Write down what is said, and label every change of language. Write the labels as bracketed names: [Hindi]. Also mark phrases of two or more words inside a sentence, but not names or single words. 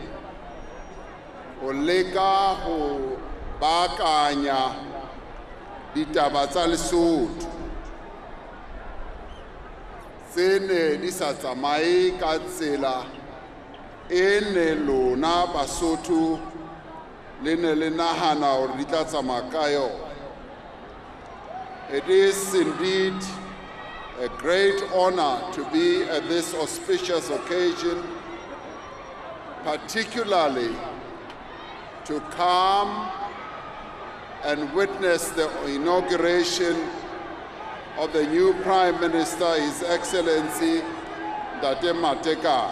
[Southern Sotho] ho leka ho baakanya ditaba tsa Lesotho tse ne di sa tsamaye ka tsela e ne lona Basotho le ne le nahana hore di tla tsamaya ka yona. [English] It is indeed a great honor to be at this auspicious occasion, particularly to come and witness the inauguration of the new Prime Minister, His Excellency Ntate Matekane.